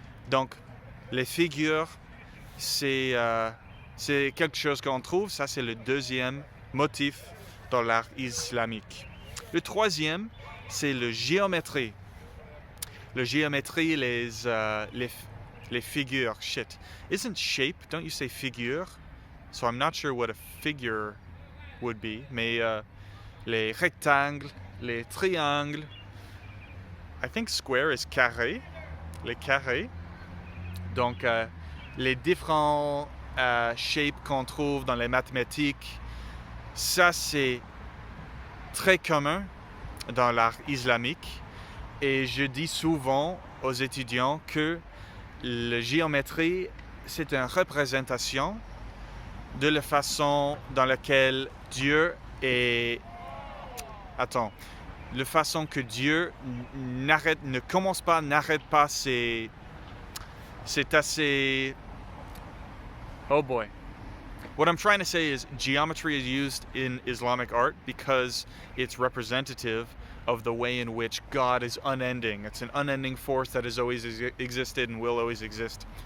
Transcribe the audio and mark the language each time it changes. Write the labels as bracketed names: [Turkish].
[French] Donc, les figures, c'est quelque chose qu'on trouve. Ça, c'est le deuxième motif dans l'art islamique. Le troisième, c'est la géométrie. La géométrie, les figures. [English] Shit. Isn't shape, don't you say figure? So I'm not sure what a figure would be. [French] Mais les rectangles, les triangles. [English] I think square is carré. [French] Les carrés. Donc, les différents shapes qu'on trouve dans les mathématiques, ça c'est très commun dans l'art islamique. Et je dis souvent aux étudiants que la géométrie, c'est une représentation de la façon dans laquelle Dieu est... la façon que Dieu n'arrête pas, c'est assez... [English] Oh boy. What I'm trying to say is geometry is used in Islamic art because it's representative of the way in which God is unending. It's an unending force that has always existed and will always exist.